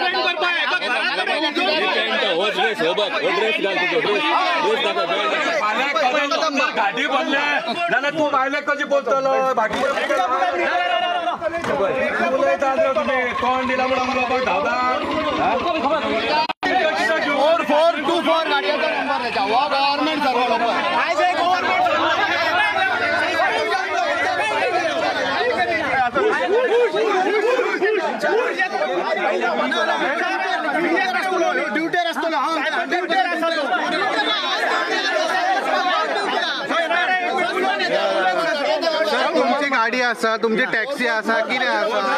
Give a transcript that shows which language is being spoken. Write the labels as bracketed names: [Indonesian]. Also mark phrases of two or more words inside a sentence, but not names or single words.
[Konkani] गाडी बदले जाल्यार तूं भायले कशी बोलतलो? बाकी उलयता तुम्ही तोंड दिला म्हणून लोकांक धांवता. 4-4-2-4 गाडयो त्याच्या हो गव्हर्नमेंट सर्व ड्युटेर असतो ना तुमची गाडी असा तुमची टॅक्सी असा कितें असा